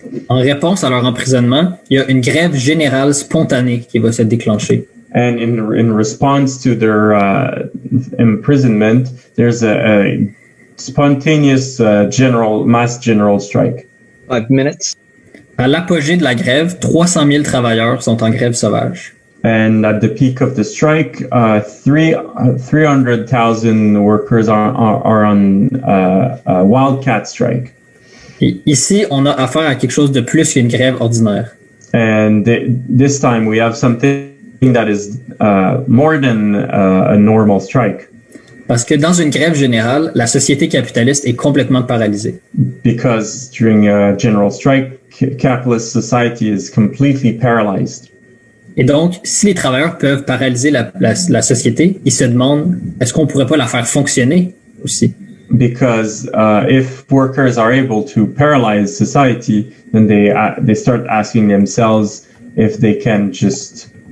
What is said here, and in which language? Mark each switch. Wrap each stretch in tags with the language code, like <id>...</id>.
<fr>En réponse à leur emprisonnement, il y a une grève générale spontanée qui va se déclencher.</fr> <en>And in response to their imprisonment, there's a spontaneous mass general strike. 5 minutes.</en> <fr>À l'apogée de la grève, 300 000 travailleurs sont en grève sauvage.</fr> <en>And at the peak of the strike, 300,000 workers are on a wildcat strike.</en> <fr>Et ici, on a affaire à quelque chose de plus qu'une grève ordinaire.</fr> <en>And this time we have something that is more than a normal strike.</en> <fr>Parce que dans une grève générale, la société capitaliste est complètement paralysée.</fr> <en>Because during a general strike, capitalist society is completely paralyzed.</en> <fr>Et donc, si les travailleurs peuvent paralyser la société, ils se demandent, est-ce qu'on pourrait pas la faire fonctionner aussi?</fr> <en>Because if workers are able to paralyze society, then they start asking themselves if they can just</en>